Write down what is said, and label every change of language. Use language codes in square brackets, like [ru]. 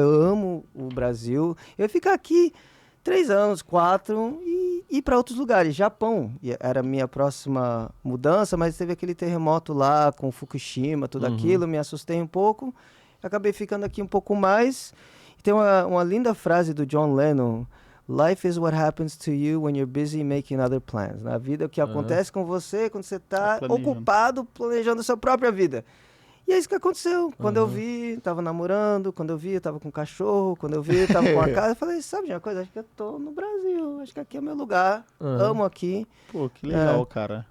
[pt] Eu amo o Brasil. Eu ia ficar aqui 3 anos, 4 e ir para outros lugares. Japão era a minha próxima mudança, mas teve aquele terremoto lá com Fukushima, tudo aquilo. Me assustei um pouco. Acabei ficando aqui um pouco mais. Tem uma linda frase do John Lennon. [en] Life is what happens to you when you're busy making other plans. [pt] Na vida, o que acontece com você quando você está ocupado planejando a sua própria vida. E é isso que aconteceu. Quando eu vi, tava namorando. Quando eu vi, eu tava com um cachorro. Quando eu vi, eu tava com a casa. Eu falei, sabe de uma coisa? Acho que eu tô no Brasil. Acho que aqui é meu lugar. Amo aqui. Pô, que legal, cara.